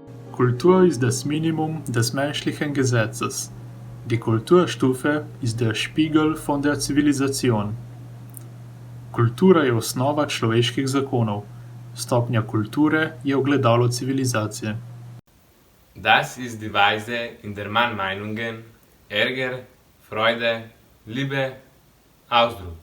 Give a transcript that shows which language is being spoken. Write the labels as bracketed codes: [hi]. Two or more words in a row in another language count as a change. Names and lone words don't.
[de] Kultur ist das Minimum des menschlichen Gesetzes. Die Kulturstufe ist der Spiegel von der Zivilisation. [sl] Kultura je osnova človeških zakonov. Stopnja kulture je ogledalo civilizacije. [de] Das ist die Weise, in der man Meinungen, Ärger, Freude, Liebe ausdrückt.